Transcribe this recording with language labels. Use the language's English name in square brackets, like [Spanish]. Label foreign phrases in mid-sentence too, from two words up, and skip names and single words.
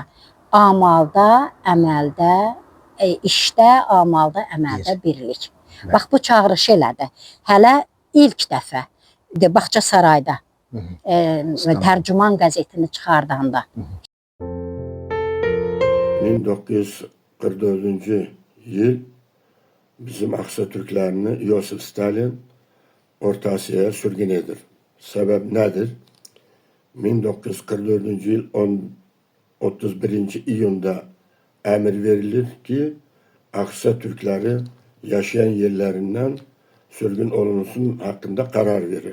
[Azerbaijani] Amalda, əməldə, işdə, amalda, əməldə birlik. Bax, bu çağırış elədi. Hələ ilk dəfə Bağçasarayda Tərcüman qəzetini çıxardanda. [Turkish] 1944-cü yıl bizim Aksa Türklerini Yosif Stalin Orta Asya'ya sürgün edir. Sebep nedir? 1944-cü yıl 31. iyunda emir verilir ki Aksa Türkleri yaşayan yerlerinden sürgün olunsun hakkında karar verir.